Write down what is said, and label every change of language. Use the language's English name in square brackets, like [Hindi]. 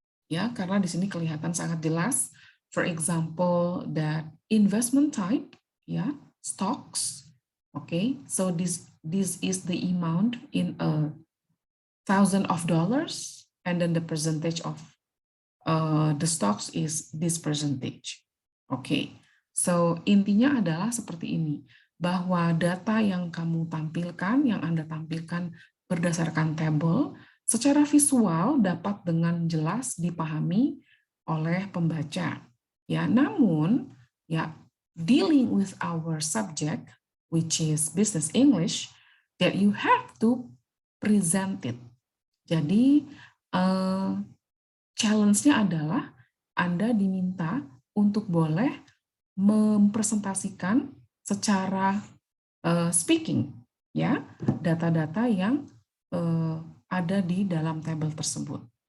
[Indonesian] Ya, karena di sini kelihatan sangat jelas. [English] For example, that investment type, ya, stocks. Okay, so this is the amount in $1,000, and then the percentage of the stocks is this percentage. [Indonesian] Okay, so intinya adalah seperti ini, bahwa data yang kamu tampilkan, yang Anda tampilkan berdasarkan table, secara visual dapat dengan jelas dipahami oleh pembaca. Ya, namun ya, [English] dealing with our subject, which is business English, that you have to present it. [Indonesian] Jadi challenge-nya adalah Anda diminta untuk boleh mempresentasikan secara speaking, ya, data-data yang ada di dalam tabel tersebut.